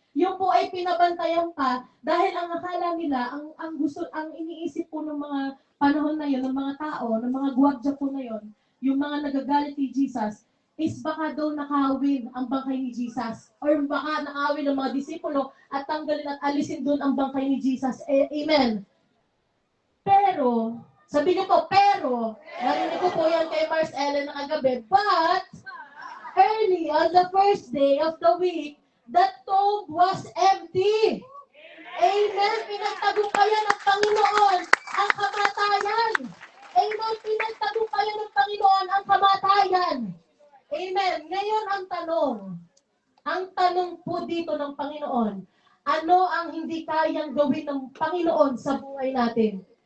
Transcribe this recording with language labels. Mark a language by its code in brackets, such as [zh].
[tl] Yun po ay pinabantayan pa dahil ang akala nila, ang iniisip po ng mga panahon na yun, ng mga tao, ng mga guwardya po na yun, yung mga nagagalit kay Jesus, is baka daw nakawin ang bangkay ni Jesus. Or baka nakawin ng mga disipulo at tanggalin at alisin doon ang bangkay ni Jesus. Amen. Pero, sabi niyo po, narinig ko po yan kay Mars Ellen na kagabi, [en] but, early on the first day of the week, that tomb was empty. Amen. [tl] Pinagtagumpayan ng Panginoon ang kamatayan. Amen. Pinagtagumpayan ng Panginoon ang kamatayan. Amen. Ngayon ang tanong po dito ng Panginoon, ano ang hindi kayang gawin ng Panginoon sa buhay natin?